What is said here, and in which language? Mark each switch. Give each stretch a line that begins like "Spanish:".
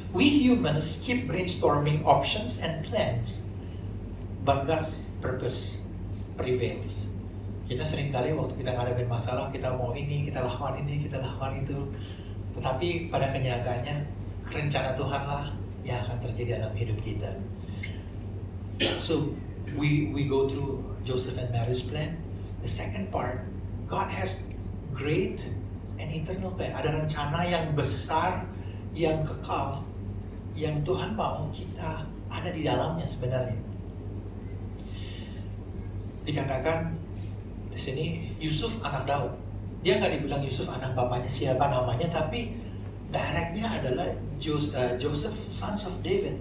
English: We humans keep brainstorming options and plans, but God's purpose prevails.
Indonesian: Kita seringkali waktu kita ngadepin masalah, kita mau ini, kita lakukan ini, kita lakukan itu. Tetapi pada kenyataannya, rencana Tuhanlah yang akan terjadi dalam hidup kita.
English: So, we go through Joseph and Mary's plan. The second part, God has great and eternal plan.
Indonesian: Ada rencana yang besar, yang kekal, yang Tuhan mau kita ada di dalamnya sebenarnya. Dikatakan di sini, Yusuf anak Daud. Dia nggak dibilang Yusuf anak bapaknya siapa namanya, tapi directnya adalah Joseph,
English: sons of David.